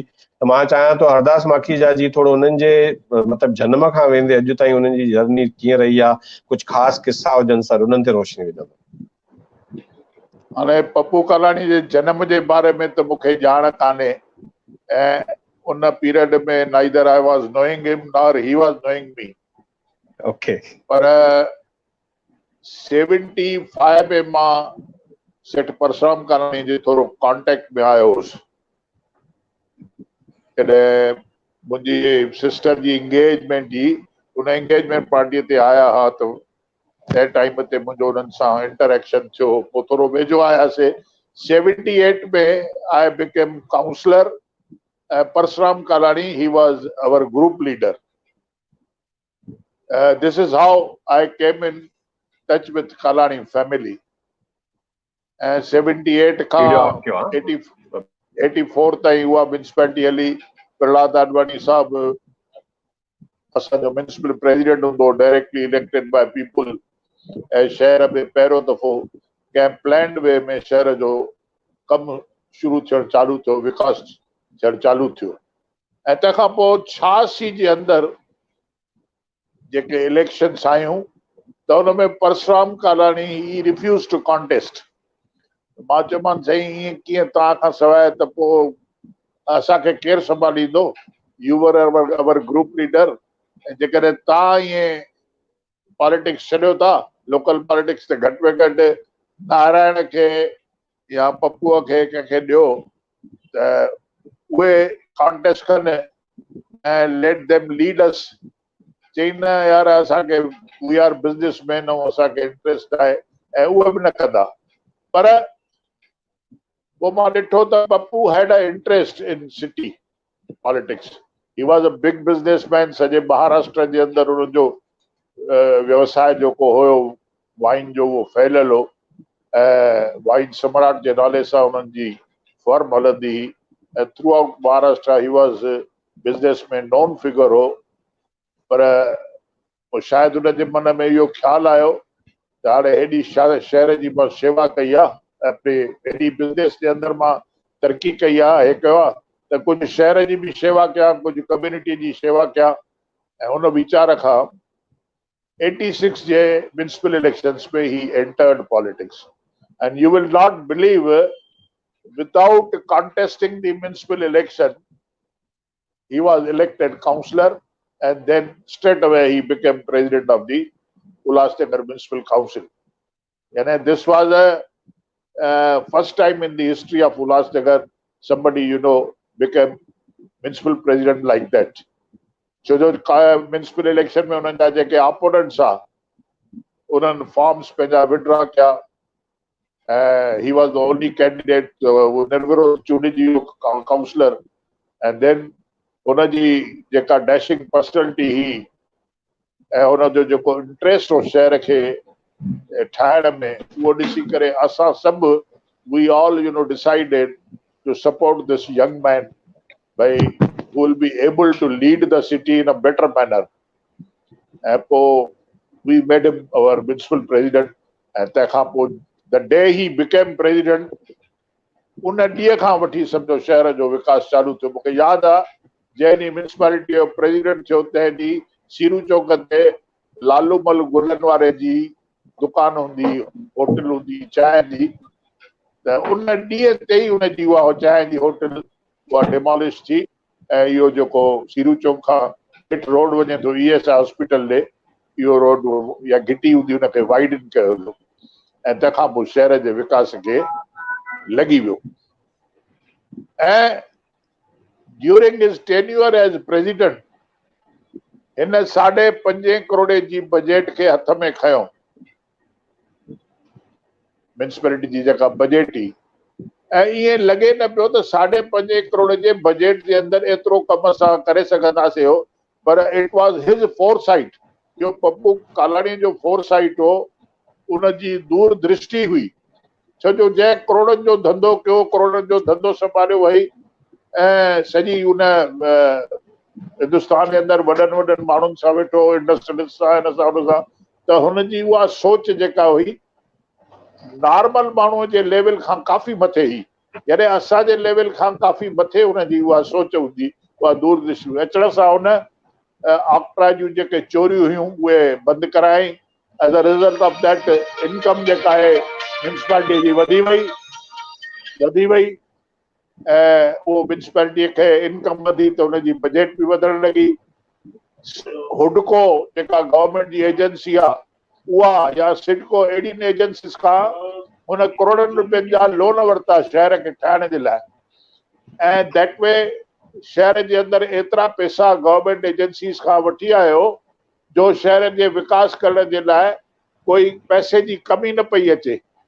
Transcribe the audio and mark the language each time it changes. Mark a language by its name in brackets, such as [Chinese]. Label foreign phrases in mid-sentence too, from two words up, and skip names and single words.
[Sindhi] त मां चाहियां थो हरदास माखीजा जी थोरो उन्हनि जे मतिलबु जनम खां वेंदे अॼु ताईं उन्हनि जी जर्नी कीअं रही आहे, कुझु ख़ासि किस्सा हुजनि सर, उन्हनि ते रोशनी विझंदो। हाणे पप्पू कालाणी जे जन्म जे बारे में त मूंखे ॼाण कान्हे ऐं उन पीरियड में [English] neither I was knowing him nor he was knowing me [Sindhi] ओके पर 75 में मां सेठ परशुराम कालाणी जे थोरो कॉन्टेक्ट में आयो हुउसि कॾहिं मुंहिंजी सिस्टर जी इंगेजमेंट जी उन इंगेजमेंट पार्टीअ ते आया हुआ त तंहिं टाइम ते मुंहिंजो उन्हनि सां इंटरेक्शन थियो पोइ थोरो वेझो आयासीं 78 में [English] I became councillor Parshuram Kalani he was our group leader this is how I came in touch with Kalani family [Sindhi] 78 खां 84 ताईं उहा म्यूनिसिपैलिटी हली प्रहलाद आडवाणी साहब असांजो म्यूनिसिपल प्रेसिडेंट हूंदो [English] directly elected by people [Sindhi] ऐं शहर में पहिरियों दफ़ो कंहिं [English] planned way [Sindhi] में शहर जो कमु शुरू थियणु चालू थियो विकास थियणु चालू थियो ऐं तंहिंखां पोइ 86 जे अंदरि जेके इलेक्शन्स आयूं त हुन में परशुराम कालाणी [English] he refuse to contest [Sindhi] मां चयोमांसि साईं ईअं कीअं तव्हां खां सवाइ त पोइ असांखे केरु संभालींदो [English] you were our group leader [Sindhi] ऐं जेकॾहिं तव्हां ईअं पॉलिटिक्स छॾियो था [English] local politics [Sindhi] त घटि में घटि नारायण खे या पप्पूअ खे कंहिंखे ॾियो त उहे कॉन्टेस्ट कनि ऐं [English] let them lead us [Sindhi] चई न यार असांखे [English] we are businessman [Sindhi] ऐं असांखे इंट्रस्ट आहे ऐं उहे बि न कंदा पर पोइ मां ॾिठो त पप्पू [English] had a interest in city politics he was a big businessman [Sindhi] सॼे महाराष्ट्र जे अंदरि हुनजो व्यवसाय जेको हुयो वाइन जो उहो फैलियल हो ऐं वाइन सम्राट जे नाले सां हुननि जी फर्म हलंदी हुई ऐं [English] through out Maharashtra he was businessman known figure [Sindhi] हो पर पोइ शायदि हुनजे मन में इहो ख़्यालु आयो त हाणे हेॾी शहर जी मां शेवा कई आहे हेॾी बिज़नेस जे अंदरि मां तरक़ी कई आहे हे कयो आहे त कुझु शहर जी बि शेवा कयां कुझु कम्युनिटी जी शेवा कयां ऐं हुन वीचार खां 86 जे [English] municipal elections [Sindhi] में [English] he entered politics and you will not believe without contesting the municipal election he was elected councillor and then straight away he became president of the Ulhasnagar Municipal Council and this was a first time in the history of Ulhasnagar somebody became municipal president like that so the municipal election [Sindhi] में उन्हनि जा जेके [English] opponents [Sindhi] आहे उन्हनि फॉर्म्स पंहिंजा विड्रॉ कया [English] he was the only candidate [Sindhi] निर्विरोध चूंडिजी वियो काउंसलर [English] and then [Sindhi] हुनजी जेका [English] dashing personality [Sindhi] ही ऐं हुनजो जेको इंट्रस्ट हो शहर खे ठाहिण में उहो ॾिसी करे असां सभु [English] we all decided to support this young man भाई who will be able to lead the city in a better manner [Sindhi] ऐं पोइ [English] we made him our municipal president [Sindhi] ऐं तंहिंखां पोइ [English] the day he became president [Sindhi] उन ॾींहं खां वठी सम्झो शहर जो विकास चालू थियो मूंखे यादि आहे जंहिं ॾींहुं म्यूनिसिपैलिटी जो प्रेसिडेंट थियो तंहिं ॾींहुं सीरू चौक ते लालूमल गुलनि वारे जी दुकान हूंदी होटल हूंदी चांहि जी त उन ॾींहं ते ई उनजी उहा चांहि जी होटल उहा डिमोलिश थी ऐं इहो जेको सीरू चौक खां हिट रोड वञे थो ESI हॉस्पिटल ॾे इहो रोड या घिटी हूंदी हुनखे वाइडन कयो वियो ऐं तंहिंखां पोइ शहर जे विकास खे लॻी वियो ऐं [English] during his tenure as president [Sindhi] हिन 5.5 करोड़ जी बजट खे हथ में खयो म्यूनिसिपैलिटी जी जेका बजट ही ऐं ईअं लॻे न पियो त 5.5 करोड़ जे बजट जे अंदरि एतिरो कम असां करे सघंदासीं हो पर [English] it was his foresight [Sindhi] जो पप्पू कालाणी जो फोरसाइट हो उनजी दूरदृष्टि हुई छो जो जंहिं करोड़नि जो धंधो कयो करोड़नि जो धंधो संभालियो वई ऐं सॼी उन हिंदुस्तान जे अंदरि वॾनि माण्हुनि सां वेठो इंडस्ट्रियलिस्ट सां हिन सां हुन सां त हुनजी उहा सोच जेका हुई नॉर्मल माण्हूअ जे लेवल खां काफ़ी मथे हुई यानी असांजे लेवल खां काफ़ी मथे हुनजी उहा सोच हूंदी उहा दूरदृष्टि अचण सां हुन ऑक्ट्रा जूं जेके चोरियूं हुयूं उहे बंदि कराई [English] as a result of that income [Sindhi] जेका आहे म्युनिसिपालिटी जी वधी वई वो म्युनिसिपालिटी के इनकम वधी तो उनजी बजट भी वधण लगी। हुडको जेका गवर्नमेंट जी एजेंसी आहे उहा या सिडको अहिड़ियुनि एजेंसीस खां हुन करोड़नि रुपयनि जा लोन वरिता शहर खे ठाहिण जे लाइ ऐं [English] that way [Sindhi] शहर जे अंदरि एतिरा पैसा [English] government agencies [Sindhi] खां वठी आयो जो शहर जे विकास करण जे लाइ कोई पैसे जी कमी न पई अचे।